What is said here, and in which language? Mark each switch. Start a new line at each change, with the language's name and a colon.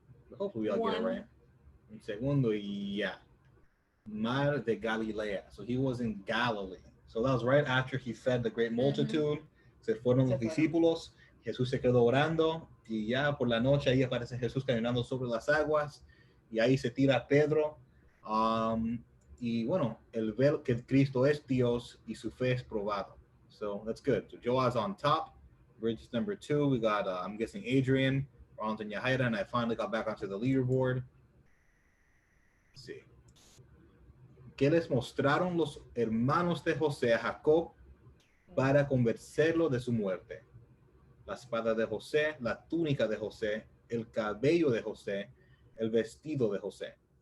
English: But hopefully I'll get it right.
Spanish: Un segundo y ya.
English: Mar de Galilea. So he was in Galilee. So that was right after he fed the great multitude.
Spanish: Se fueron los discípulos. Jesús se quedó orando. Y ya por la noche ahí aparece Jesús caminando sobre las aguas. Y ahí se tira Pedro. Y bueno, el ver que Cristo es Dios y su fe es probado.
English: So that's good. So Joa's on top. Bridge number 2. We got, I'm guessing, Adrian, Ronald and Yahaira, and I finally got back onto the leaderboard. Let's see.
Spanish: ¿Qué les mostraron los hermanos de José a Jacob para convencerlo de su muerte? La espada de José, la túnica de José, el cabello de José, el vestido de José.